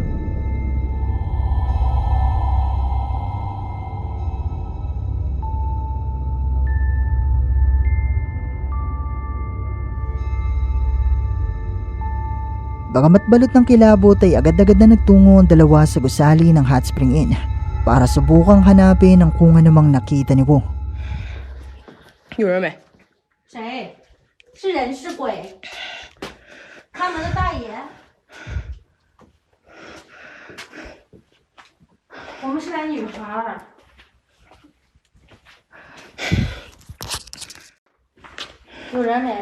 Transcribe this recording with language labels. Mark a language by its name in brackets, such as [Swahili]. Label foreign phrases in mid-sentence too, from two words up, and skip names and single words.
[Filipino] Bagamat balot ng kilabot ay agad-agad na nagtungo ang dalawa sa gusali ng Hot Spring Inn para subukang hanapin ang kung anumang nakita ni Wu. [Chinese] 有人没？谁？是人是鬼？看门的大爷。我们是俩女孩儿。有人没？